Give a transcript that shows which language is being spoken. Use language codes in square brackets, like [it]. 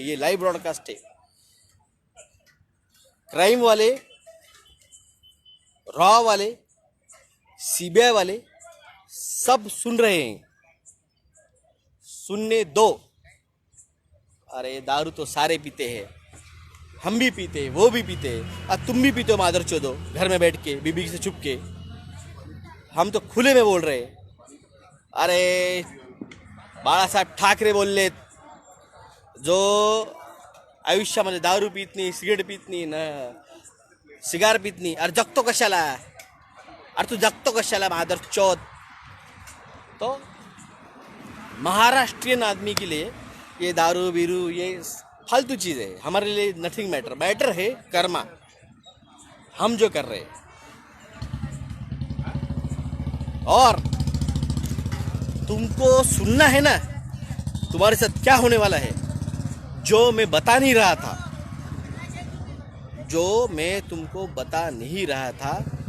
[hi] ये live broadcast है, crime वाले, रॉ वाले, सीबीआई वाले सब सुन रहे हैं, सुनने दो। अरे दारू तो सारे पीते हैं, हम भी पीते हैं, वो भी पीते हैं, और तुम भी पीते हो मादर चोदो घर में बैठ के बीबी से छुप के। हम तो खुले में बोल रहे हैं। [mr] अरे बाळा साहेब ठाकरे बोलले, जो आयुष्यामध्ये दारू पीत नाही, सिगरेट पीत नाही ना, सिगार पीत नाही, अरे जगतो कशाला? अरे तू जगतो कशाला मादर चौथ? [hi] तो महाराष्ट्रियन आदमी के लिए ये दारू बीरू ये फालतू चीज़ है, हमारे लिए [en] Nothing matter. [hi] मैटर है कर्मा, हम जो कर रहे हैं। और तुमको सुनना है ना तुम्हारे साथ क्या होने वाला है, जो मैं बता नहीं रहा था, जो मैं तुमको बता नहीं रहा था।